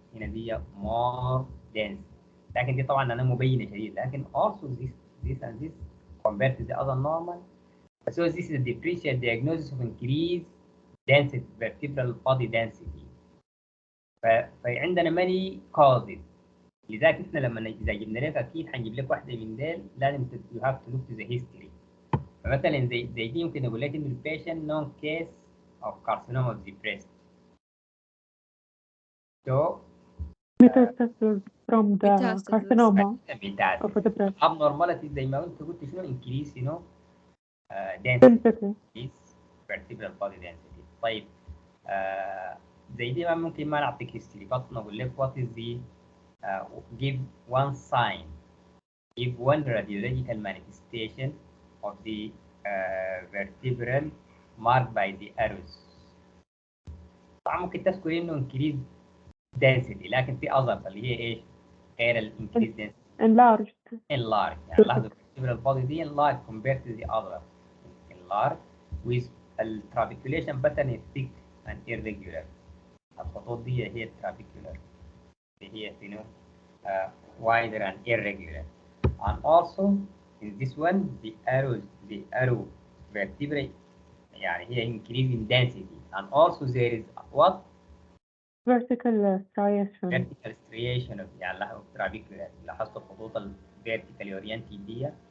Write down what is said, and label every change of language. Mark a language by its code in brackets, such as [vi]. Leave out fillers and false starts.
[ar] هنا دي [en] more dense. [ar] لكن دي طبعا انا مبينه شديد، لكن [en] also this and this compared to the other normal. So this is a differential diagnosis of increased density vertebral body density. [ar] فعندنا [en] many causes. [ar] لذلك احنا لما اذا جبنا لك اكيد حنجيب لك واحده من ديل لازم [en] You have to look to the history. [ar] فمثلا زي دي ممكن اقول لك انه [en] البيشنت known case of carcinoma of the breast. So metastasis from the Metastasis. carcinoma metastasis. of the breast. abnormality [ar] زي ما انت قلت شنو [en] increase density is vertebral body density. [ar] طيب زي دي ما ممكن ما نعطيك هيستوري بس نقول لك [en] what is the give one sign, give one radiological manifestation of the vertebral marked by the arrows. [ar] طبعا ممكن تذكر انه [en] increase density [ar] لكن في اظرف اللي هي ايش؟ غير ال increase density. [en] enlarged. enlarged [ar] يعني لاحظوا [en] vertebral body دي enlarged compared to the other. enlarged with the trabeculation pattern is thick and irregular. [ar] الخطوط دي هي trabecular اللي هي شنو؟ [en] wider and irregular. And also in this one the arrow vertebrae [ar] يعني هي [en] increase in density and also there is what? Vertical striation. vertical striation of [ar] يعني لاحظوا trabecular لاحظتوا الخطوط ال [en] vertically oriented [ar] دي.